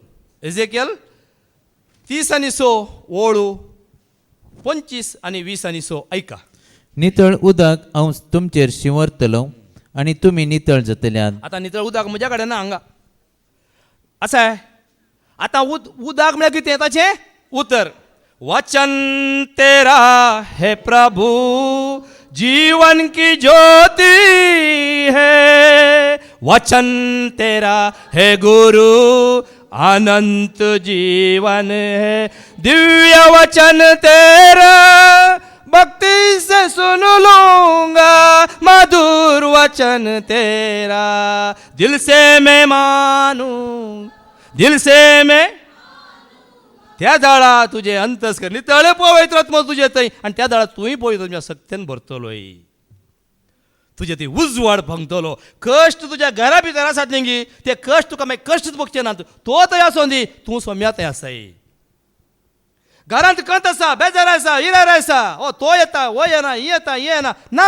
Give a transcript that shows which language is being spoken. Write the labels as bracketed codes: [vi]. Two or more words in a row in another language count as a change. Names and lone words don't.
[kok] एजेकियल 30 आनी 6 ओळू 25 आनी 20 आनी 6 ऐका. नितळ उदक हांव तुमचेर शिंवरतलो आनी तुमी नितळ जातल्यात. आतां नितळ उदक म्हज्या कडेन ना हांगा आसा. आतां उदक म्हळ्यार कितें ताचें उतर. [hi] वचन तेरा है प्रभु जीवन की ज्योति है. वचन तेरा है गुरु अनंत जीवन है. दिव्य वचन तेरा भक्ति से सुन लूंगा. मधुर वचन तेरा दिल से मैं मानूं, दिल से मैं. [kok] त्या जाळा तुझे अंतस कर नितळे पवित्र आत्मा तुझे थंय. आनी त्या जाळा तुंय पवित्र तुज्या सत्यान भरतलोय. तुजे ती उजवाड फंगतलो. कश्ट तुज्या घरा भितर आसात न्ही ते कश्ट तुका मागीर कश्टच भोगचे ना. तो थंय आसो न्ही तूं सोम्या थंय आसाय. घरांत कंत आसा, बेजार आसा, हिरार आसा, ओ तो येता हो येना, ही येता ही येना ना.